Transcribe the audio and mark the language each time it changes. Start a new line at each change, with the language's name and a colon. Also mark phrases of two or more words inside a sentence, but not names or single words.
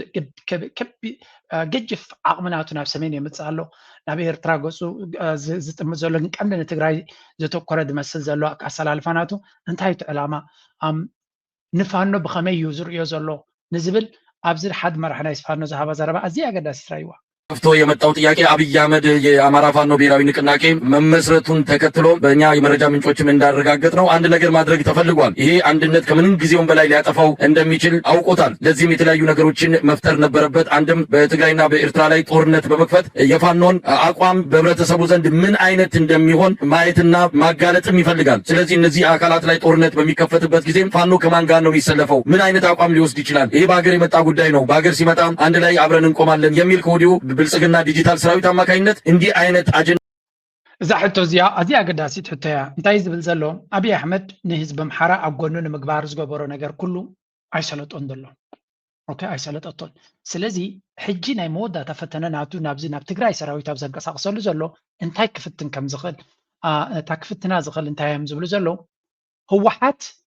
Tigrinya: ገጅፍ ዓቕምናቱ ናብ ሰሜን የምፅእ ኣሎ ናብ ኤርትራ ገፁ ዝጥምት ዘሎ ግን ቀንዲ ንትግራይ ዘተኮረ ዝመስል ዘሎ ኣሰላልፋናቱ እንታይ እቲ ዕላማ ንፋኖ ብኸመይ እዩ ዝርዮ ዘሎ ንዝብል ኣብዚ ሓደ መራሒ ናይ ፋኖ ዝሃባ ዘረባ ኣዝያ ኣገዳሲት ራእይዋ
Amharic: ፍቶ የመጣው ጥያቄ አብይ አህመድ የአማራ ፋኖ ብሔራዊ ንቅናቄ መመስረቱን ተከትሎ በእኛ የመረጃ ምንጮችም እንዳረጋገጥ ነው አንድ ነገር ማድረግ ተፈልጓል። ይሄ አንድነት ከምንም ጊዜውም በላይ ሊያጠፋው እንደሚችል አውቆታል። ለዚህም የተለያዩ ነገሮችን መፍጠር ነበረበት። አንድም በትግራይና በኤርትራ ላይ ጦርነት በመክፈት የፋኖን አቋም በህብረተሰቡ ዘንድ ምን አይነት እንደሚሆን ማየትና ማጋለጥም ይፈልጋል። ስለዚህ እነዚህ አካላት ላይ ጦርነት በሚከፈትበት ጊዜ ፋኖ ከማን ጋር ነው የሚሰለፈው? ምን አይነት አቋም ሊወስድ ይችላል? ይሄ በሀገር የመጣ ጉዳይ ነው። በሀገር ሲመጣ አንድ ላይ አብረን እንቆማለን የሚል ከወዲሁ ብልጽግና ዲጂታል ሰራዊት አማካኝነት እንዲህ አይነት አጀንዳ
Tigrinya: እዛ ሕቶ እዚኣ ኣዝያ ኣገዳሲት ሕቶ እያ። እንታይ ዝብል ዘሎ ኣብይ ኣሕመድ ንህዝቢ ኣምሓራ ኣብ ጎኑ ንምግባር ዝገበሮ ነገር ኩሉ ኣይሰለጦን ዘሎ ኦኬ ኣይሰለጠቶን። ስለዚ ሕጂ ናይ መወዳእታ ፈተነ ናቱ ናብዚ ናብ ትግራይ ሰራዊት ኣብ ዘንቀሳቅሰሉ ዘሎ እንታይ ክፍትን ከም ዝኽእል እታ ክፍትና ዝኽእል እንታይ እዮም ዝብሉ ዘለው ህወሓት